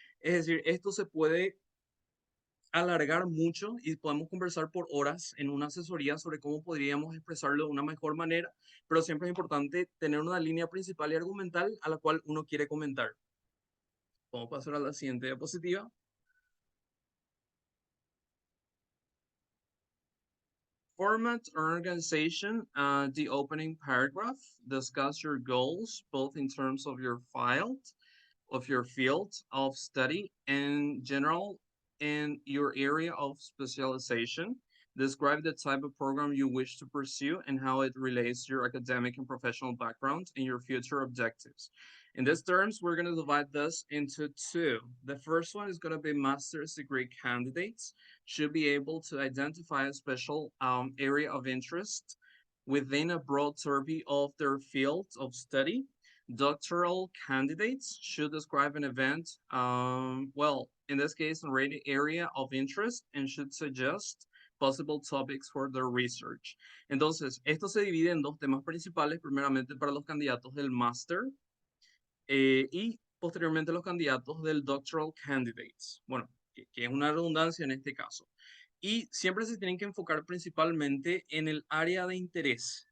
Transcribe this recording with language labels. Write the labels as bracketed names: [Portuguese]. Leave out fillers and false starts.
[Spanish] Es decir, esto se puede alargar mucho y podemos conversar por horas en una asesoría sobre cómo podríamos expresarlo de una mejor manera, pero siempre es importante tener una línea principal y argumental a la cual uno quiere comentar. Vamos a pasar a la siguiente diapositiva. [English] Format or organization, the opening paragraph, discuss your goals, both in terms of your field of study and general and your area of specialization. Describe the type of program you wish to pursue and how it relates to your academic and professional background and your future objectives. In these terms, we're going to divide this into two. The first one is going to be master's degree candidates should be able to identify a special area of interest within a broad survey of their field of study. Doctoral candidates should describe an event, well, in this case, an area of interest and should suggest possible topics for their research. [Spanish] Entonces, esto se divide en dos temas principales, primeramente para los candidatos del máster y posteriormente los candidatos del [English] doctoral candidates. [Spanish] Bueno, que es una redundancia en este caso. Y siempre se tienen que enfocar principalmente en el área de interés.